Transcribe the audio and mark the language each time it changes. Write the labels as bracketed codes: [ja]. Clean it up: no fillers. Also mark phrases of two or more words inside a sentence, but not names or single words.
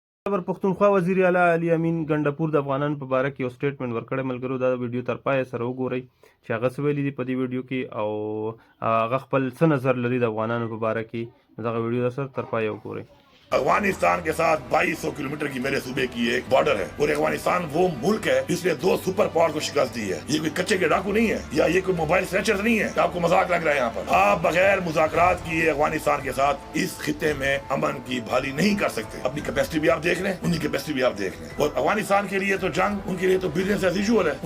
[ps] خبر پښتونخوا وزیر اعلی علي امین ګنډپور د افغانانو په باره کې یو سټیټمنټ ورکړی. ملګرو دا ویډیو تر پایه سره وګورئ چې هغه څه ویلي دي په دې ویډیو کې او هغه خپل څه نظر لري د افغانانو په باره کې. دغه ویډیو د سره تر پایه وګورئ. [ur] افغانستان کے ساتھ 2200 کلومیٹر کی میرے صوبے کی ایک بارڈر ہے اور افغانستان وہ ملک ہے جس نے 2 سپر پاور کو شکست دی ہے. یہ کوئی کچے کے ڈاکو نہیں ہے یا یہ کوئی موبائل سنیچر نہیں ہے کہ آپ کو مذاق لگ رہا ہے. یہاں پر آپ بغیر مذاکرات کیے افغانستان کے ساتھ اس خطے میں امن کی بحالی نہیں کر سکتے. اپنی کیپیسٹی بھی آپ دیکھ لیں, ان کی کیپیسٹی بھی آپ دیکھ لیں. اور افغانستان کے لیے تو جنگ, ان کے لیے تو [en] business as usual [ur] ہے.